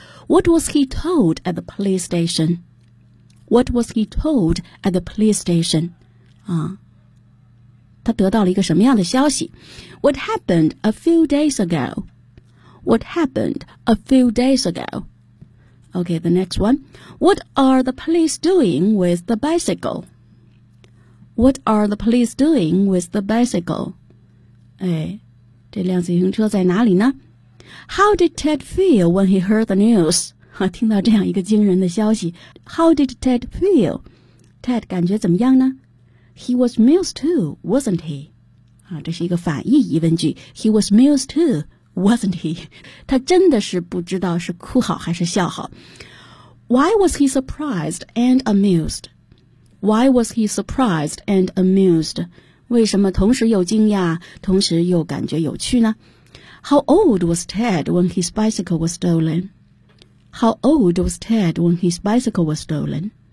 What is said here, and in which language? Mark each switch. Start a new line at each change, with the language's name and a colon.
English: What was he told at the police station? What was he told at the police station?
Chinese: 啊，他得到了一个什么样的消息？
English: What happened a few days ago? What happened a few days ago? Okay, the next one. What are the police doing with the bicycle? What are the police doing with the bicycle?
Chinese: 哎，这辆自行车在哪里呢？
English: How did Ted feel when he heard the news?
Chinese: 听到这样一个惊人的消息。
English: How did Ted feel? Ted
Chinese: 感觉怎么样呢？
English: He was amused too, wasn't he?
Chinese: 啊，这是一个反义疑问句。
English: He was amused too, wasn't he?
Chinese: 他真的是不知道是哭好还是笑好。
English: Why was he surprised and amused? Why was he surprised and amused?
Chinese: 为什么同时又惊讶，同时又感觉有趣呢？
English: How old was Ted when his bicycle was stolen? How old was Ted when his bicycle was stolen?